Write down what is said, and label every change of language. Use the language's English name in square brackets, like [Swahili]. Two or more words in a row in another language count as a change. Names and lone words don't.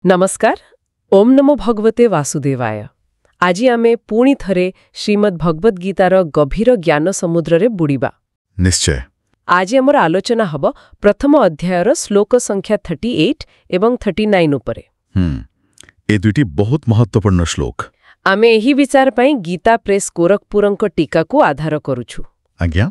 [Odia] ନମସ୍କାର [Sanskrit] ओम नमो भगवते वासुदेवाय [Odia] ଆଜି ଆମେ ପୁଣି ଥରେ ଶ୍ରୀମଦ୍ ଭଗବଦ ଗୀତାର ଗଭୀର ଜ୍ଞାନ ସମୁଦ୍ର ରେ ବୁଡ଼ିବା निश्चय ଆଜି ଆମର ଆଲୋଚନା ହେବ ପ୍ରଥମ ଅଧ୍ୟାୟର ଶ୍ଳୋକ ସଂଖ୍ୟା 38 ଏବଂ 39 ଉପରେ ଏ ଦୁଇଟି ବହୁତ ମହତ୍ତ୍ୱପୂର୍ଣ୍ଣ ଶ୍ଳୋକ ଆମେ ଏହି ବିଚାର ପାଇଁ ଗୀତା ପ୍ରେସ ଗୋରଖପୁରଙ୍କ ଟୀକାକୁ ଆଧାର କରୁଛୁ आज्ञा